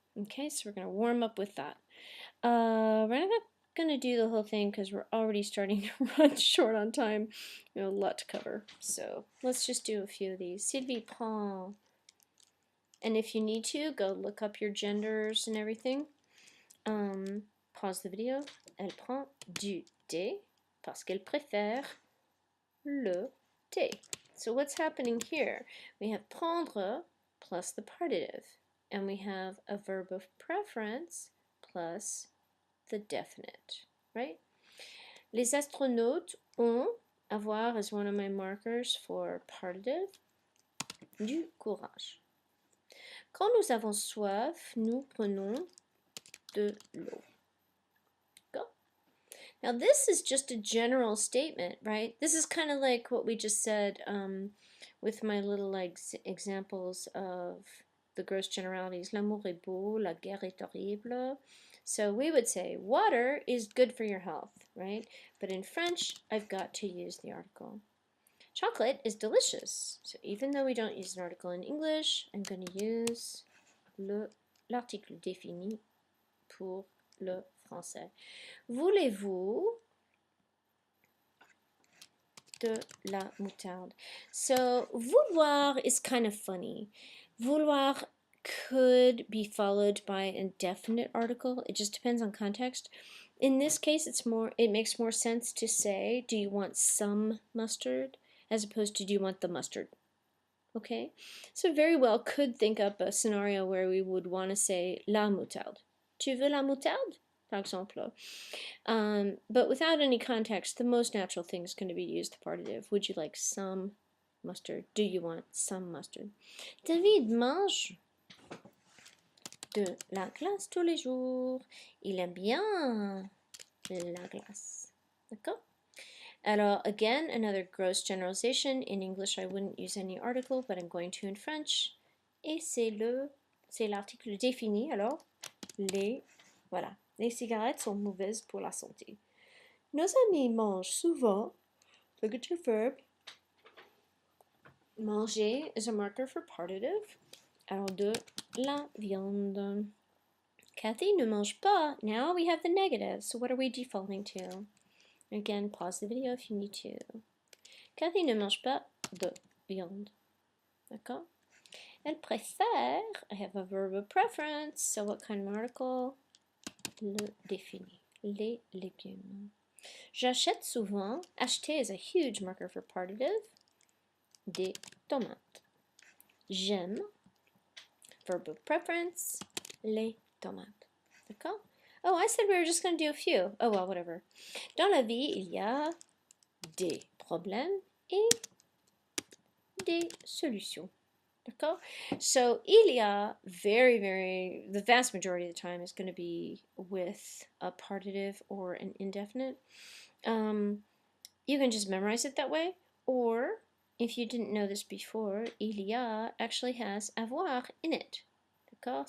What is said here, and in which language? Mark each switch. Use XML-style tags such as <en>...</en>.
<en>Okay, so we're going to warm up with that. We're not going to do the whole thing because we're already starting to run short on time. We have a lot to cover. So let's just do a few of these.</en> <fr>Sylvie prend.</fr> <en>And if you need to, go look up your genders and everything. Pause the video.</en> <fr>Elle prend du thé parce qu'elle préfère le thé.</fr> <en>So what's happening here? We have prendre plus the partitive, and we have a verb of preference plus the definite, right?</en> <fr>Les astronautes ont, avoir</fr> <en>is one of my markers for partitive,</en> <fr>du courage. Quand nous avons soif, nous prenons de l'eau.</fr> <en>Go. Now this is just a general statement, right? This is kind of like what we just said with my little examples of the gross generalities.</en> <fr>L'amour est beau, la guerre est horrible.</fr> <en>So we would say water is good for your health, right? But in French, I've got to use the article. Chocolate is delicious. So even though we don't use an article in English, I'm going to use</en> <fr>l'article défini pour le français. Voulez-vous de la moutarde?</fr> <en>So vouloir is kind of funny. Vouloir could be followed by an indefinite article. It just depends on context. In this case, it makes more sense to say, do you want some mustard, as opposed to do you want the mustard? Okay, so very well could think up a scenario where we would want to say la moutarde.</en> <fr>Tu veux la moutarde, par exemple?</fr> <en>But without any context, the most natural thing is going to be to use the partitive. Would you like some mustard? Do you want some mustard?</en> <fr>David mange de la glace tous les jours. Il aime bien la glace. D'accord?</fr> <en>Alors, again, another gross generalization. In English, I wouldn't use any article, but I'm going to in French.</en> <fr>Et c'est l'article défini. Alors, voilà. Les cigarettes sont mauvaises pour la santé. Nos amis mangent souvent.</fr> <en>Look at your verb. Manger is a marker for partitive.</en> <fr>Alors, de la viande. Kathy ne mange pas.</fr> <en>Now we have the negative. So what are we defaulting to? Again, pause the video if you need to.</en> <fr>Kathy ne mange pas de viande. D'accord? Elle préfère,</fr> <en>I have a verb of preference, so what kind of article?</en> <fr>Le défini. Les légumes. J'achète souvent.</fr> <en>Acheter is a huge marker for partitive.</en> <fr>Des tomates. J'aime.</fr> <en>Verb of preference.</en> <fr>Les tomates. D'accord?</fr> <en>Oh, I said we were just going to do a few. Oh, well, whatever.</en> <fr>Dans la vie, il y a des problèmes et des solutions. D'accord?</fr> <en>So, il y a the vast majority of the time is going to be with a partitive or an indefinite. You can just memorize it that way, or if you didn't know this before, il y a actually has avoir in it.</en> <fr>D'accord?</fr>